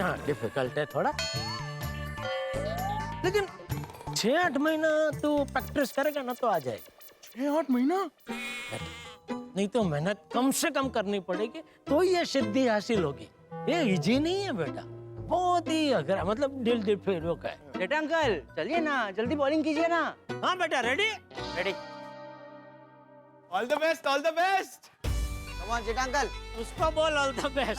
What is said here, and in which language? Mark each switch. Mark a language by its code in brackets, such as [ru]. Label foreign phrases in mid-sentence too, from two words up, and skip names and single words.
[hi] हाँ डिफिकल्ट है थोड़ा, लेकिन 6-8 महीना तू प्रैक्टिस करेगा ना तो आ जाएगा। 6-8 महीना? नहीं तो मेहनत कम से कम करनी पड़ेगी तो ये सिद्धि हासिल होगी। ये इजी नहीं है बेटा, बहुत ही अघरा, मतलब दिल फिर है। जेठा अंकल, चलिए ना, जल्दी बॉलिंग कीजिए ना। हाँ बेटा, रेडी रेडी। [en] All the best, all the best. Come on, [hi] जेठा अंकल। उसको बोल [en] All the best.